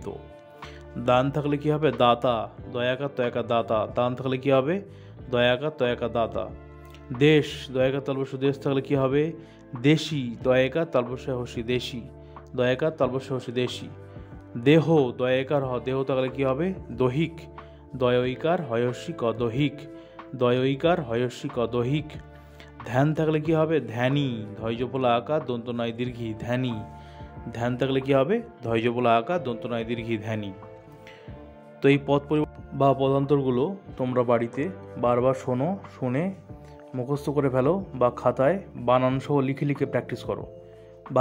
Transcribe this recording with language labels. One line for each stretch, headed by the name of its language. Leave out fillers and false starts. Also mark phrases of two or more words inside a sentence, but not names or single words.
Bangla: দান থাকলে কি হবে? দাতা। দয়াকার তয়াকার দাতা। দান থাকলে কি হবে? দয়াকার তয়াকার দাতা। দেশ, দয়াকার তালবস্য দেশ থাকলে কি হবে? দেশি। দয়াকার তালবস্য হস্যি দেশি। দয়াকার তালবস্য হস্যি দেশি। দেহ, দয়াকার হ। দেহ থাকলে কি হবে? দৈহিক। দয়ইকার হয়স্যি ক দৈহিক। দয়ইকার হয়স্যি ক দৈহিক। ধ্যান থাকলে কি হবে? ধ্যানী। ধৈর্যপলা আকার দন্ত নয় দীর্ঘি ধ্যানী। ধ্যান থাকলে কি হবে? ধৈর্যপলা আকার দন্ত নয় দীর্ঘি ধ্যানী। তো এই পদ বা পদান্তরগুলো তোমরা বাড়িতে বারবার শোনো, শুনে মুখস্থ করে ফেলো বা খাতায় বানান সহ লিখে লিখে প্র্যাকটিস করো।